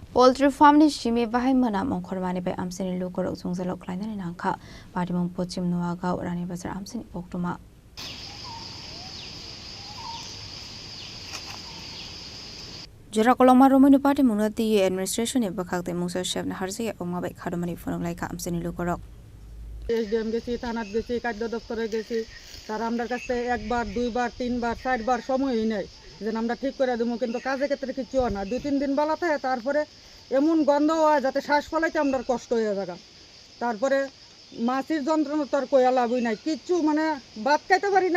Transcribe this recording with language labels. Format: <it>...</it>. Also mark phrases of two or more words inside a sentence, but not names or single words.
<en>Poultry farm</en> <trp>ni shimi bahai mana mongkhormani bai amseni lukorok jungjalok klainani nangkha parimong pochim nuagau rani bazar amseni poktuma Jura koloma romani party munati administration e bakhakte musa chef na harje oma bai khadomani phone laika amseni lukorok</trp> <bn>এসডিএম গেছি থানাত গেছি খাদ্য দপ্তরে গেছি তারা আমাদের কাছে একবার দুইবার তিনবার চারবার সময়ই নেই যে আমরা ঠিক করে দেবো কিন্তু কাজে ক্ষেত্রে কিছু হয় না 2-3 দিন বেলা থাকে তারপরে এমন গন্ধ হয় যাতে শ্বাস ফলাইতে আমরা কষ্ট হয়ে যায় তারপরে মাছির যন্ত্রণা তো আর কইয়া লাভই নাই কিচ্ছু মানে ভাত খাইতে পারি না</bn>